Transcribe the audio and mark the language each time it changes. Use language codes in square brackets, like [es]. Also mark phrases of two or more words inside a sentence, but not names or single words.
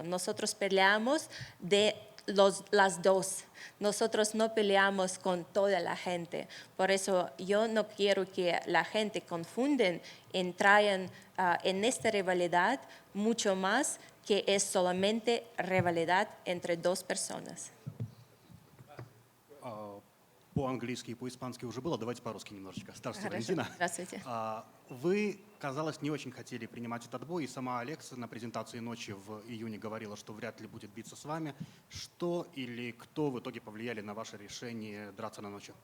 [es] Nosotros peleamos de las dos. Nosotros no peleamos con toda la gente. Por eso yo no quiero que la gente confunden, traigan en esta rivalidad mucho más que es solamente rivalidad entre dos personas. [ru] По-английски и по-испански уже было, давайте по-русски немножечко. Здравствуйте, Хорошо. Валентина. Здравствуйте. Вы, казалось, не очень хотели принимать этот бой, и сама Алекса на презентации ночи в июне говорила, что вряд ли будет биться с вами. Что или кто в итоге повлияли на ваше решение драться на ночи?